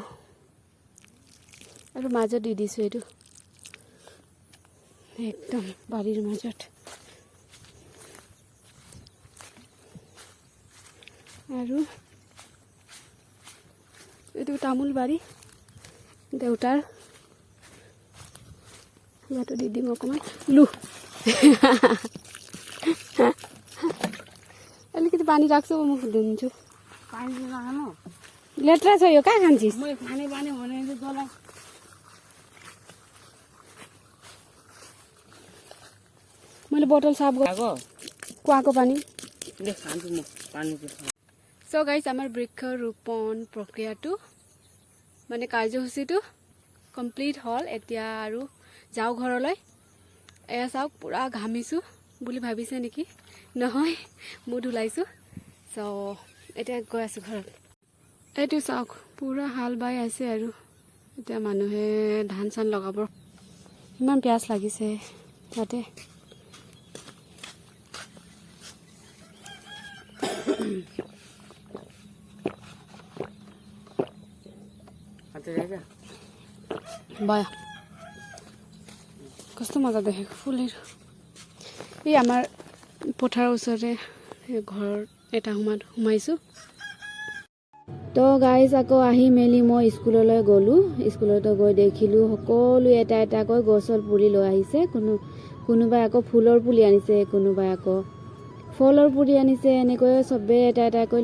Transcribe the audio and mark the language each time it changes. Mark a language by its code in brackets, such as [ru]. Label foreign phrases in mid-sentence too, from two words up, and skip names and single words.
[as] আৰু মাজত দি দিছোঁ, এইটো একদম বাৰীৰ মাজত। আৰু এইটো তামোল বাৰী দেউতাৰ ইয়াতো দি দিম অকণমান লু [ne] अलिकति पानी राख्छु म धुन्छु पानी लगाउनु लेट्रा छ यो कहाँ खान्छिस् म खाने पानी भने जला मैले बोतल साफ गएको कुवाको पानी ले खान्छु म पानी [en] so guys [as] আমাৰ বৃক্ষৰোপণ প্ৰক্ৰিয়াটো মানে কাৰ্যসূচীটো কমপ্লিট হ'ল এতিয়া আৰু যাও ঘৰলৈ এয়া চাওক পুৰা ঘামিছো বুলি ভাবিছে নেকি নহয় মুড ওলাইছো সো এতিয়া গৈ আছো ঘৰত এইটো চাওক পুৰা হাল বাই আছে আৰু এতিয়া মানুহে ধান চান লগাব ইমান পিয়াজ লাগিছে তাতে [ne] बाया कस्तो मजा देखेको फुलहरू [as] এই আমাৰ পথাৰৰ ওচৰতে ঘৰ এটা সোমাইছোঁ তো গাইজ আকৌ আহি মেলি মই স্কুললৈ গ'লোঁ স্কুলতো গৈ দেখিলোঁ সকলো এটা এটাকৈ গছৰ পুলি লৈ আহিছে কোনোবাই আকৌ ফুলৰ পুলি আনিছে কোনোবাই আকৌ ফলৰ পুলি আনিছে এনেকৈ চবে এটা এটাকৈ